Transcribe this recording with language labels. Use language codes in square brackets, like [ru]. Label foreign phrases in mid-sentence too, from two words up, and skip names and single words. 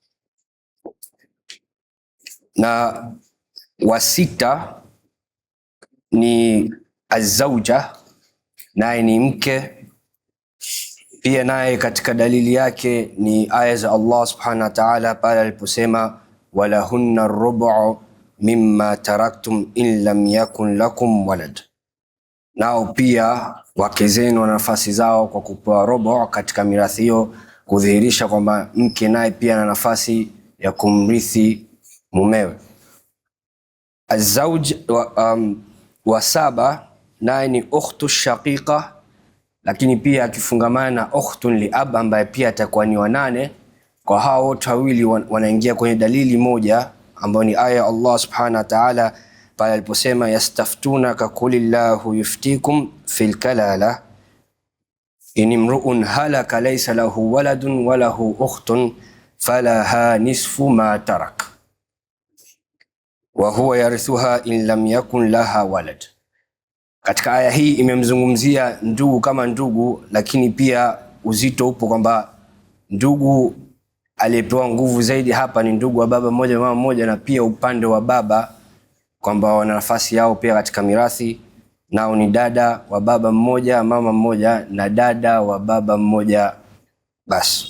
[sw] Na wasita ni az-zawja, naye ni mke pia, naye katika dalili yake ni aya za [ar] الله سبحانه وتعالى [sw] pale aliposema [ar] ولهن الربع مما تركتم إن لم يكن لكم ولد. [sw] Nao pia wake zenu wana nafasi zao kwa kupewa rubu' katika mirathi hiyo, kudhihirisha kwamba mke naye pia ana nafasi ya kumrithi mumewe. Az-zawj wa saba naye ni [ar] أخت شقيقة, [sw] lakini pia akifungamana na [ar] أخت لأب [sw] ambaye pia atakuwa ni wanane. Kwa hao wote wawili wanaingia kwenye dalili moja ambayo ni aya [ar] الله سبحانه وتعالى [sw] pale aliposema [ar] يستفتونك قل الله يفتيكم في الكلالة إن امرؤ هلك ليس له ولد وله أخت فلها نصف ما ترك وهو يرثها إن لم يكن لها ولد. [sw] Katika aya hii imemzungumzia ndugu kama ndugu, lakini pia uzito upo kwamba ndugu aliyepewa nguvu zaidi hapa ni ndugu wa baba mmoja mama mmoja, na pia upande wa baba kwamba wana nafasi yao pia katika mirathi, nao ni dada wa baba mmoja mama mmoja na dada wa baba mmoja basi.